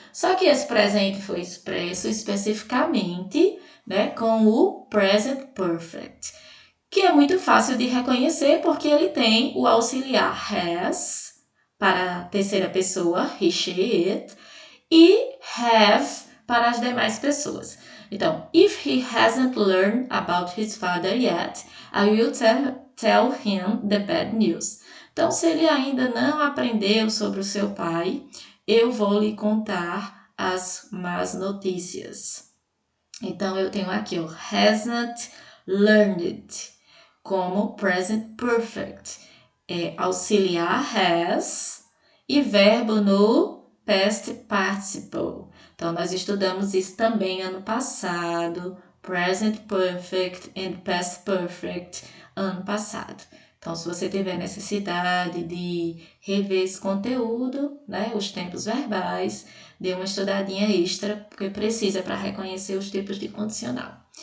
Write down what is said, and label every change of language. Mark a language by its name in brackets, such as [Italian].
[Portuguese] Só que esse presente foi expresso especificamente, né, com o present perfect, que é muito fácil de reconhecer porque ele tem o auxiliar has para a terceira pessoa, he, she, it, e have para as demais pessoas. [English] Então, if he hasn't learned about his father yet, I will tell him the bad news. [Portuguese] Então, se ele ainda não aprendeu sobre o seu pai, eu vou lhe contar as más notícias. Então, eu tenho aqui o hasn't learned como present perfect. Auxiliar has e verbo no past participle. Então, nós estudamos isso também ano passado, present perfect and past perfect ano passado. Então, se você tiver necessidade de rever esse conteúdo, né, os tempos verbais, dê uma estudadinha extra, porque precisa para reconhecer os tipos de condicional.